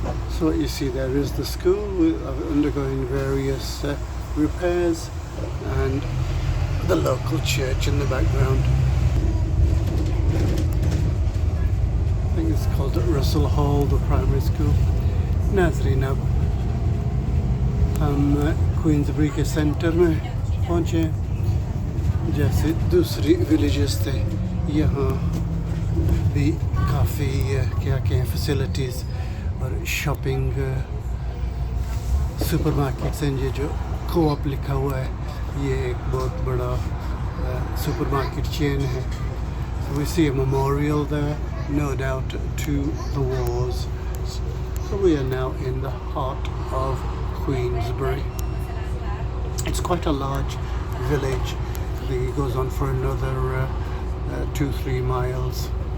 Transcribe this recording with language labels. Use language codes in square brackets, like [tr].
[en] So what you see there is the school, undergoing various repairs, and the local church in the background. I think it's called Russell Hall, the primary school. [hi] नाज़रीन, अब हम क्वींसबरी के centre में पहुँचे। जैसे दूसरी villages थे, यहाँ भी काफ़ी क्या कहें फैसिलिटीज़ और शॉपिंग सुपरमार्केट्स हैं। ये जो कोऑप लिखा हुआ है, ये एक बहुत बड़ा supermarket chain है. [en] So we see a memorial there, no doubt to the wars. So we are now in the heart of Queensbury. It's quite a large village. I think it goes on for another 2-3 miles.